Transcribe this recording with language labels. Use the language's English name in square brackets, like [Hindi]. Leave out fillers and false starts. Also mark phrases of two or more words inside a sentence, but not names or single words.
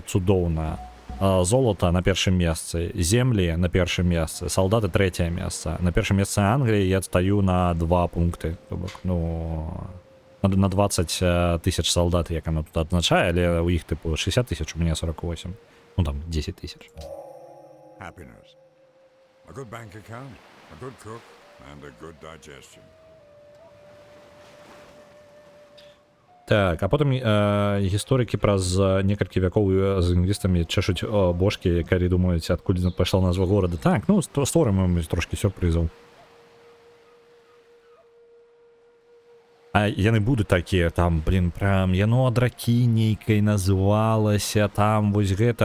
[Belarusian] Цудоўна. Золото на першым месцы. Землі на першым месцы. Салдаты трэцяе месца. На першым месцы Англіі я стаю на 2 пункты. Ну, на 20 тысяч солдат, як оно тут адзначае, але у іх типу 60 тысяч, у мяне 48. Ну там 10 тысяч. [English] Happiness. A good bank account, a good cook, and a good digestion. [Belarusian] Так, а потым гісторыкі праз некалькі вякоў з лінгвістамі чэшуць бошкі, калі думаюць, адкуль пайшла назва горада. Так, ну, створым ім трошкі сюрпрызаў. А яны будуць такія, там, блин, прям, яно ад ракі нейкай назвалася, там, вось гэта.